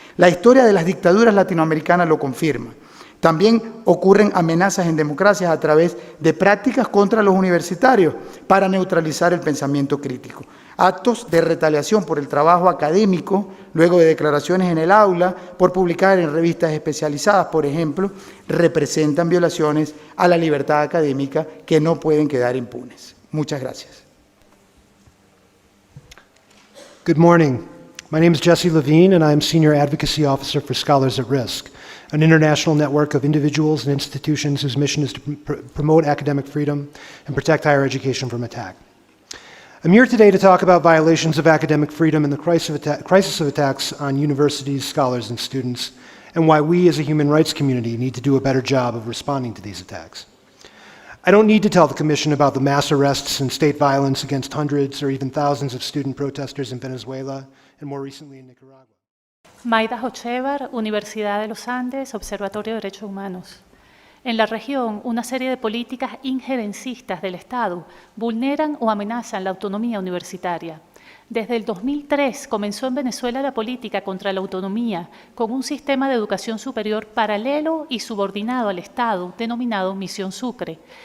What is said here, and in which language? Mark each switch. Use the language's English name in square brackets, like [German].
[Spanish] La historia de las dictaduras latinoamericanas lo confirma. También ocurren amenazas en democracias a través de prácticas contra los universitarios para neutralizar el pensamiento crítico. Actos de retaliación por el trabajo académico, luego de declaraciones en el aula, por publicar en revistas especializadas, por ejemplo, representan violaciones a la libertad académica que no pueden quedar impunes. Muchas gracias. [English] Good morning. My name is Jesse Levine, and I am Senior Advocacy Officer for Scholars at Risk, an international network of individuals and institutions whose mission is to promote academic freedom and protect higher education from attack. I'm here today to talk about violations of academic freedom and the crisis of attacks on universities, scholars, and students, and why we as a human rights community need to do a better job of responding to these attacks. I don't need to tell the Commission about the mass arrests and state violence against hundreds or even thousands of student protesters in Venezuela and more recently in Nicaragua. [Spanish] Maida Hochevar, Universidad de los Andes, Observatorio de Derechos Humanos. En la región, una serie de políticas injerencistas del Estado vulneran o amenazan la autonomía universitaria. Desde el 2003 comenzó en Venezuela la política contra la autonomía, con un sistema de educación superior paralelo y subordinado al Estado, denominado Misión Sucre.